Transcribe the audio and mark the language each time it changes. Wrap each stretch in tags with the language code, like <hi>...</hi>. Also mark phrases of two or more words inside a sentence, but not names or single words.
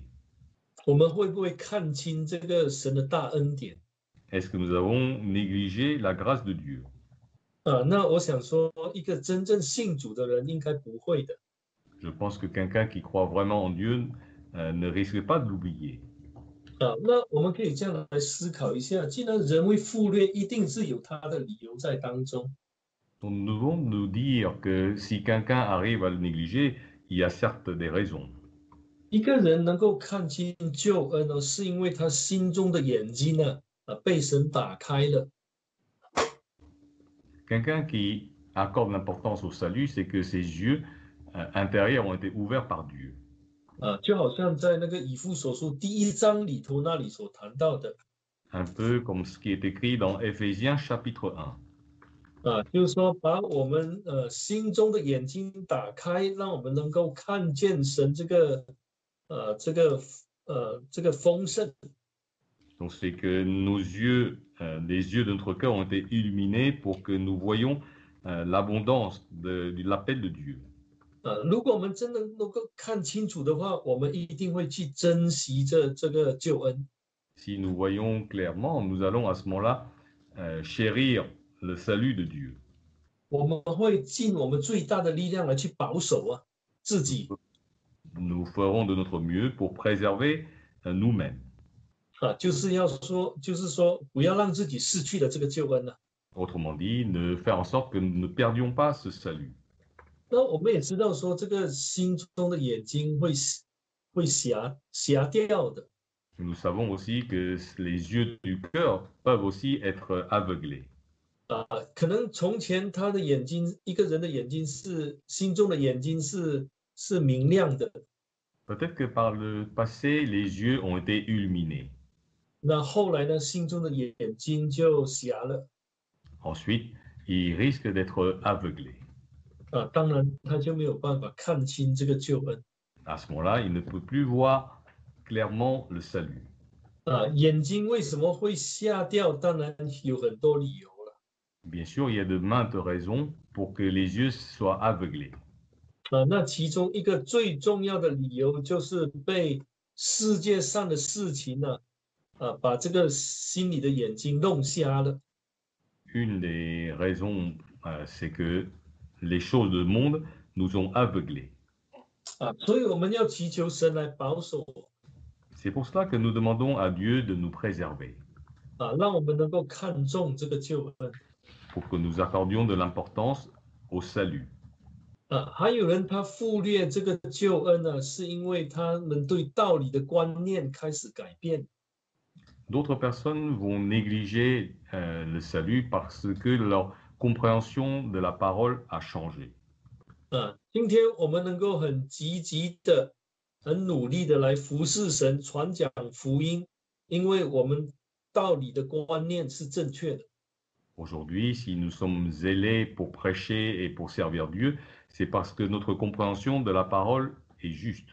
<zh>我们会不会看清这个神的大恩典？</zh> <fr>Est-ce que nous avons négligé la grâce de Dieu?</fr> <zh>那我想说，一个真正信主的人应该不会的。</zh> <fr>Je pense que quelqu'un qui croit vraiment en Dieu ne risque pas de l'oublier.</fr> <zh>那我们可以这样来思考一下：既然人会忽略，一定是有他的理由在当中。</zh> <fr>Donc, nous devons nous dire que si quelqu'un arrive à le négliger, il y a certes des raisons.</fr> <zh>一个人能够看清救恩呢，是因为他心中的眼睛呢，被神打开了。</zh> <fr>Quelqu'un qui accorde l'importance au salut, c'est que ses yeux intérieurs ont été ouverts par Dieu.</fr> <zh>就好像在那个以弗所书1章里头那里所谈到的，</zh> <fr>Un peu comme ce qui est écrit dans Éphésiens chapitre 1.</fr> <zh>就是说把我们心中的眼睛打开，让我们能够看见神这个丰盛。</zh> <fr>Donc c'est que nos yeux, les yeux de notre cœur ont été illuminés pour que nous voyions l'abondance de l'appel de Dieu.</fr> <zh>如果我们真的能够看清楚的话，我们一定会去珍惜这个救恩。</zh> <fr>Si nous voyons clairement, nous allons à ce moment-là chérir le salut de Dieu.</fr> <zh>我们会尽我们最大的力量来去保守自己</zh> <fr>Nous ferons de notre mieux pour préserver nous-mêmes.</fr> <zh>就是说不要让自己失去了这个救恩了。</zh> <fr>Autrement dit, ne faire en sorte que nous ne perdions pas ce salut.</fr> <zh>那我们也知道说，这个心中的眼睛会瞎掉的。</zh> <fr>Nous savons aussi que les yeux du cœur peuvent aussi être aveuglés.</fr> <zh>可能从前他的眼睛，一个人的眼睛心中的眼睛是明亮的，</zh> <fr>Peut-être que par le passé, les yeux ont été illuminés.</fr> <zh>那后来呢，心中的眼睛就瞎了。</zh> <fr>Ensuite, ils risquent d'être aveuglés.</fr> <zh>当然他就没有办法看清这个救恩。</zh> <fr>À ce moment-là, ils ne peuvent plus voir clairement le salut.</fr> <zh>眼睛为什么会瞎掉？当然有很多理由了。</zh> <fr>Bien sûr, il y a de maintes raisons pour que les yeux soient aveuglés.</fr> <zh>那其中一个最重要的理由就是被世界上的事情呢，把这个心里的眼睛弄瞎了。</zh> <fr>Une des raisons, c'est que les choses du monde nous ont aveuglés.</fr> <zh>所以我们要祈求神来保守，</zh> <fr>C'est pour cela que nous demandons à Dieu de nous préserver,</fr> <zh>让我们能够看重这个救恩。</zh> <fr>pour que nous accordions de l'importance au salut.</fr> <zh>还有人他忽略这个救恩呢，是因为他们对道理的观念开始改变。</zh> <fr>D'autres personnes vont négliger le salut parce que leur compréhension de la parole a changé.</fr> <zh>今天我们能够很积极的、很努力的来服侍神、传讲福音，因为我们道理的观念是正确的。</zh> <fr>Aujourd'hui, si nous sommes zélés pour prêcher et pour servir Dieu, c'est parce que notre compréhension de la parole est juste.</fr>